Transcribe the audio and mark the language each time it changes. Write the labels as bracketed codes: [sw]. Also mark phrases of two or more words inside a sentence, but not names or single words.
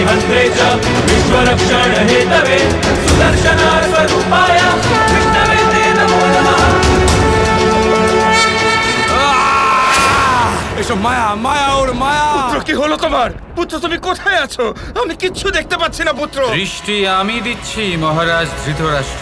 [sa] युद्धे च विश्वरक्षण हेतवे सुदर्शन स्वरूपाय विष्णवे ते नमो नमः। [bn] এসব মায়া মায়া ওর মায়া। পুত্র, কি হলো তোমার? পুত্র, তুমি কোথায় আছো? আমি কিচ্ছু দেখতে পাচ্ছি না পুত্র। দৃষ্টি আমি দিচ্ছি মহারাজ ধৃতরাষ্ট্র।